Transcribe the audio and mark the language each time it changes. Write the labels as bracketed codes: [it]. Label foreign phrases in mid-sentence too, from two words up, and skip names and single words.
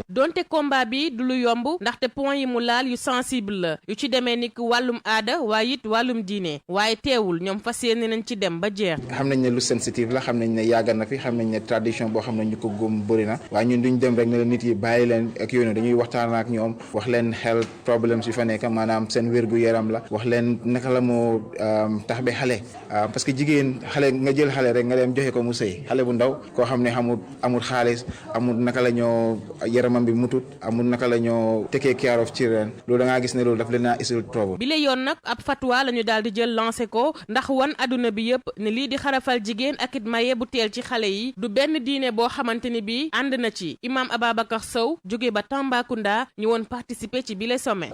[wo] donte combat bi du lu yomb ndaxte point yi mu laal yu sensible la yu ci demee ni wàllum aada waaye it wàllum diine waaye teewul ñoom fas yéene nañ ci dem ba jeex. xam nañ ne lu sensitive la xam nañ ne yàgg na fi xam nañ ne tradition boo xam ne ñu ko góom bëri na waaye ñun duñ dem rek ne la nit yi bàyyi leen ak yooyu dañuy waxtaan ak ñoom wax leen [en] health problems [wo] yu fa nekk maanaam seen wérgu yaram la wax leen naka la moo tax ba xale [fr] parce que [wo] jigéen xale nga jël xale rek nga dem joxe ko mu sëy xale bu ndaw koo xam ne amul xaalis amul naka la ñoo yaramam bi mutut amul naka la ñoo [en] take care of children [wo] loolu da ngaa gis ne loolu daf leen a isil trouble. bi la yoon nag ab fatwa la ñu daal di jël lancé ko ndax wan adduna bi yëpp ne lii di xarafal jigéen ak it maye bu teel ci xale yi du benn diine boo xamante ni bii ànd na ci imam Ababacar Sow jóge ba Tambacounda ñu woon participer ci bile sommet.